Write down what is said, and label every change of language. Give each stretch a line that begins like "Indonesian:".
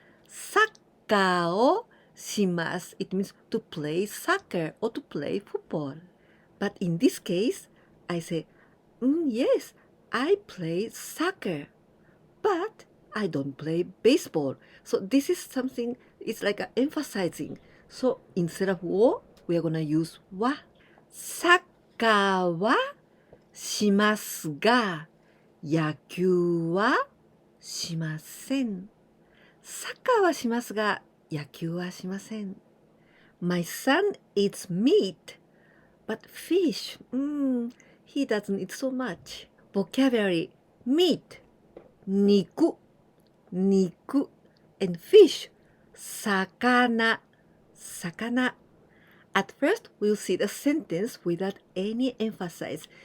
Japanese: サッカーをします
English: it means to play soccer or to play football. But in this case, I say, yes, I play soccer, but I don't play baseball. So this is something, it's like emphasizing. So instead of wo, we are going to use wa.
Japanese: サッカーはしますが、野球はしません。サッカーはしますが、野球はしません。
English: My son eats meat, but fish, he doesn't eat so much. Vocabulary, meat, 肉 and fish, 魚 At first, we'll see the sentence without any emphasis.